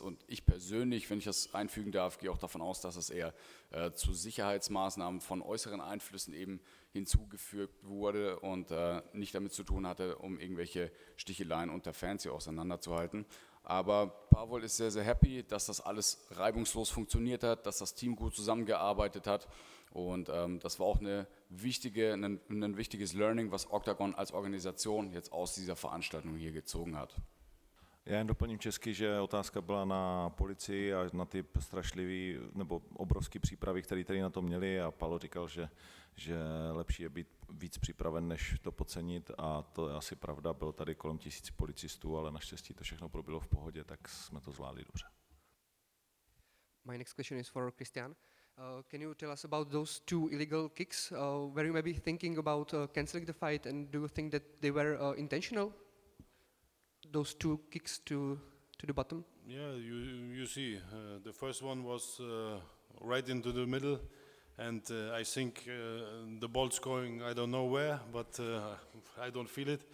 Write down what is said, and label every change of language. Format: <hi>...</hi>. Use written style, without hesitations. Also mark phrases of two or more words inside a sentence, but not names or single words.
<de>Und ich persönlich, wenn ich das einfügen darf, gehe auch davon aus, dass es eher zu Sicherheitsmaßnahmen von äußeren Einflüssen eben hinzugefügt wurde und nicht damit zu tun hatte, um irgendwelche Sticheleien unter Fans hier auseinanderzuhalten. Aber Pavel ist sehr, sehr happy, dass das alles reibungslos funktioniert hat, dass das Team gut zusammengearbeitet hat. Und das war auch ein wichtiges Learning, was Oktagon als Organisation jetzt aus dieser Veranstaltung hier gezogen hat.</de> <cs>Já jen doplním česky, že otázka byla na policii a na ty strašlivý nebo obrovský přípravy, které tady na to měli, a Paolo říkal, že lepší je být víc připraven, než to podcenit, a to je asi pravda. Bylo tady kolem 1000 policistů, ale naštěstí to všechno proběhlo v pohodě, tak jsme to zvládli dobře.</cs> <en>My next question is for Christian. Can you tell us about those 2 illegal kicks? Were you maybe thinking about cancelling the fight, and do you think that they were intentional? Those 2 kicks to the bottom? Yeah, you see, the first one was right into the middle, and I think the ball's going, I don't know where, but I don't feel it.</en>